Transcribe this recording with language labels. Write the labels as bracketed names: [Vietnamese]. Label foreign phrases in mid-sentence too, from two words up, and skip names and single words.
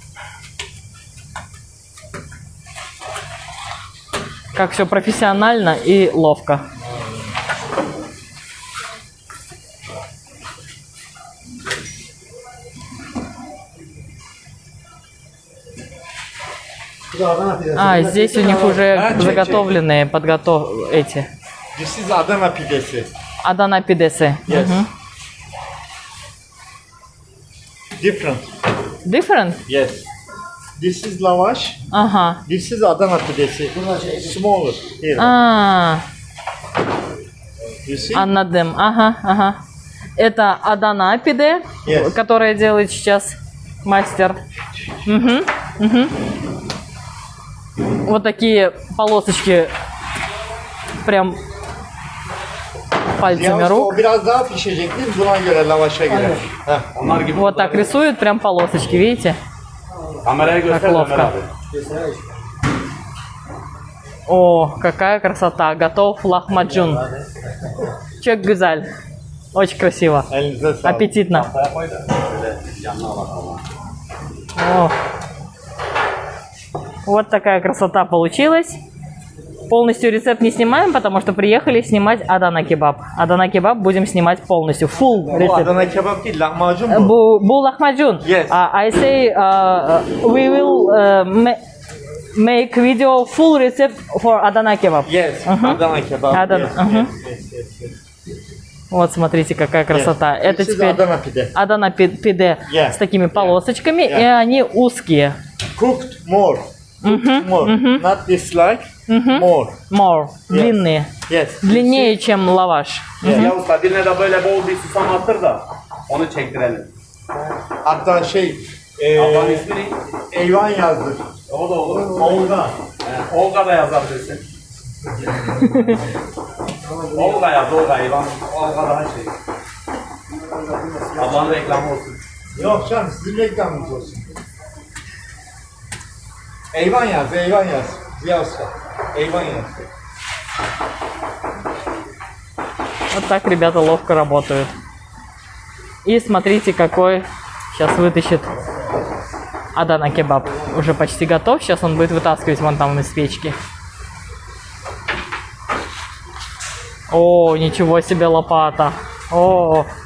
[Russian] Как все профессионально и ловко. Здесь у них уже заготовленные эти. [English] This is Adana pidesi. [Russian] Адана пидесы. [English] Yes. Different. Different? Yes. This is lavash. [Russian] Ага. [English] This is Adana pidesi. Smaller. Here. You see? [Turkish] Anladım. [Russian] Ага. Это Адана пиде, [English] Yes. [Russian] которое делает сейчас мастер. Мгм, мгм. Вот такие полосочки прям пальцами [Turkish] Yalnız [Russian] рук. [Turkish] o biraz daha pişecektir buna göre lavaşa göre. Heh. Onlar gibi. [Russian] Вот так рисуют прям полосочки, видите? [Turkish] Kameraya göster [Russian] Так ловко. [Turkish] Ömer abi. [Russian] О, какая красота! Готов лахмаджун. [Turkish] Çok güzel. [Russian] Очень красиво. [Turkish] Elinize sağlık. [Russian] Аппетитно. [Turkish] Ortaya koy da şöyle yanına bakalım. [Russian] О. Вот такая красота получилась. Полностью рецепт не снимаем, потому что приехали снимать Адана кебаб. Адана кебаб будем снимать полностью. [English] Full [Turkish] Bu [Russian] рецепт. [Turkish] Adana kebap değil, lahmacun bu. Bu lahmacun. [English] Yes. I say we will make video full recipe for Adana kebab. Yes, [Turkish] Adana kebap. Adana, [English] Yes, mhm. yes, yes. [Russian] Вот смотрите, какая красота. [English] Yes. [Russian] Это [English] This is [Russian] теперь [English] Adana pide. [Russian] Адана пиде [English] Yeah. [Russian] с такими полосочками, [English] Yeah. [Russian] и они узкие. [English] Cooked more. Cooked more. Not this like, more. More, [Russian] длинные. [English] Yes. [Russian] Длиннее, чем лаваш. [Turkish] Ya usta birine de böyle bol bir susam attır da onu çektirelim. Hatta şey, Allah'ın ismini Eyvan yazdır. o da olur. Olga. Olga da yazabilirsin. Olga yaz, Olga. İvan, Olga daha şey. Allah'ın reklamı olsun. Yok canım, sizin reklamınız olsun. Eyvan yaz, Eyvan yaz. Ziya Usta. Eyvan yaz. [Russian] Вот так ребята ловко работают. И смотрите, какой сейчас вытащит Адана кебаб. Уже почти готов. Сейчас он будет вытаскивать вон там из печки. О, ничего себе лопата. О.